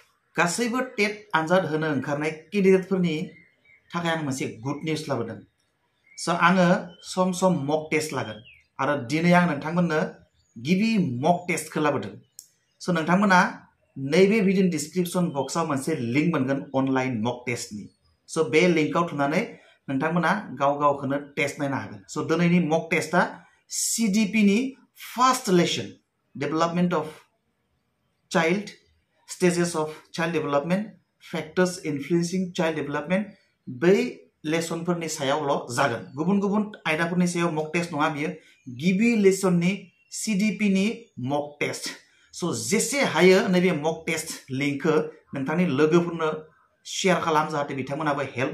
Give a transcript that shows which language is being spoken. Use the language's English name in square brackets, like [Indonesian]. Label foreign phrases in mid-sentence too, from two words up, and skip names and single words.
[Bodo] गासैबो टेट आनजाद होनो ओंखारनाय केन्डिडेटफोरनि थाखाय आं मोनसे [English] good news [Bodo] लाबोदों स' आङो [English] some some mock test [Bodo] लागोन आरो दिनै आं नोंथांमोननो गिबि मक टेस्टखौ लाबोदों स' नोंथांमोना नैबे भिडिअ डिसक्रिप्शन बक्सआव मोनसे लिंक मोनगोन अनलाइन मक टेस्टनि स' बे लिंकआव थुनानै नोंथांमोना गाव गावखौनो टेस्ट नायनो हागोन स' दिनैनि मक टेस्टआ CDP-नि [English] first lesson development of [Bodo] चाइल्ड [English] stages of child development factors influencing child development [Bodo] बै लेसनफोरनि सायावल' जागोन गुबुन गुबुन आयदाफोरनि सायाव [English] mock test [Bodo] नङा बियो गिबि लेसननि CDP-नि [English] mock test [Bodo] स' जेसे हायो नैबे मक टेस्ट लिंकखौ नोंथांनि लोगोफोरनो शेयार खालाम जाहाथे बिथांमोनाबो हेल्प